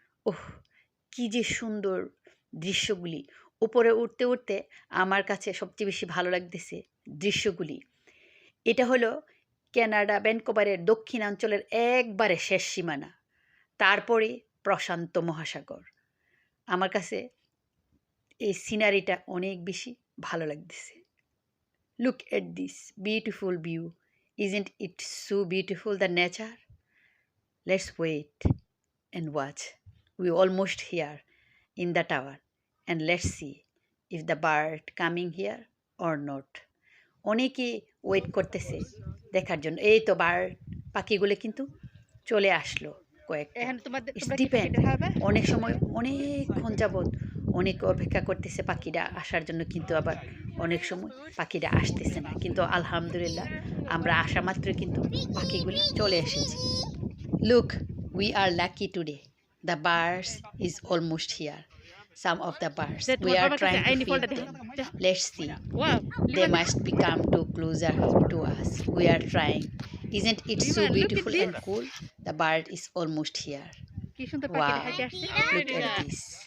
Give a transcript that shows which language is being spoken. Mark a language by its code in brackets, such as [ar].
[bn] ওহ, কি যে সুন্দর দৃশ্যগুলি! উপরে উঠতে উঠতে আমার কাছে সবচেয়ে বেশি ভালো লাগতেছে দৃশ্যগুলি। এটা হলো কানাডা ভ্যানকুভারের দক্ষিণাঞ্চলের একবারে শেষ সীমানা, তারপরে প্রশান্ত মহাসাগর। আমার কাছে এই সিনারিটা অনেক বেশি ভালো লাগতেছে। [en] Look at this beautiful view. Isn't it so beautiful, the nature? Let's wait and watch. We're almost here in the tower, and let's see if the bird coming here or not. [bn] অনেকে wait করতেছে দেখার জন্য। এই তো bird পাখিগুলো কিন্তু চলে আসলো কয়েকটা। [en] it's depend, [bn] অনেক সময় অনেকক্ষণ যাবৎ অনেক অপেক্ষা করতেছে পাখিরা আসার জন্য, কিন্তু আবার অনেক সময় পাখিরা আসতেছে না। কিন্তু আলহামদুলিল্লাহ আমরা আসা মাত্র কিন্তু পাখিগুলি চলে এসেছে। [en] Look, we are lucky today. The birds is almost here. Some of the birds we are trying to feed them. Let's see. They must become too closer to us. We are trying. Isn't it so beautiful and cool? The bird is almost here. Wow, look at this.